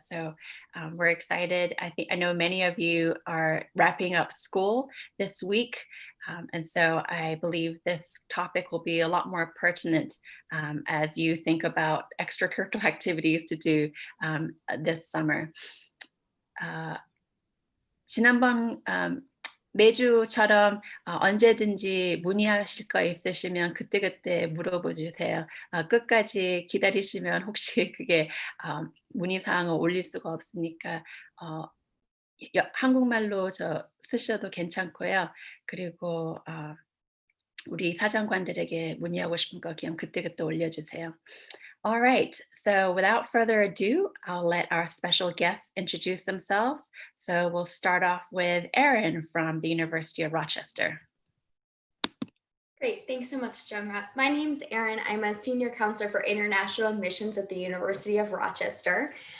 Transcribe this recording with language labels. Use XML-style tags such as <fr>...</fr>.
<en>So we're excited. I know many of you are wrapping up school this week. And so I believe this topic will be a lot more pertinent as you think about extracurricular activities to do this summer.</en> <ko>지난번 매주처럼 언제든지 문의하실 거 있으시면 그때그때 물어봐 주세요. 끝까지 기다리시면 혹시 그게 문의사항을 올릴 수가 없으니까 한국말로 쓰셔도 괜찮고요. 그리고 우리 사정관들에게 문의하고 싶은 거 그냥 그때그때 올려주세요.</ko> <en>All right, so without further ado, I'll let our special guests introduce themselves. So we'll start off with Erin from the University of Rochester. Great, thanks so much, Jungha. My name's Erin. I'm a senior counselor for international admissions at the University of Rochester.</en>